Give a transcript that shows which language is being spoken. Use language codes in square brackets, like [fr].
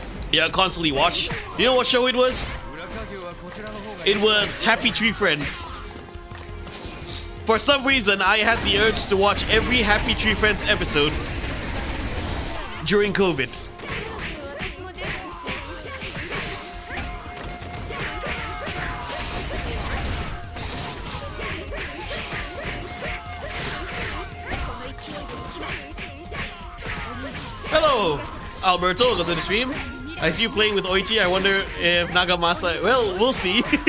[en] Yeah, constantly watch. You know what show it was? It was Happy Tree Friends. For some reason, I had the urge to watch every Happy Tree Friends episode during COVID. [ja] 私もデートしよう。この勢いで行きます。 [en] Hello, Alberto. Welcome to the stream. I see you playing with Oichi. I wonder if Nagamasa. Well, we'll see.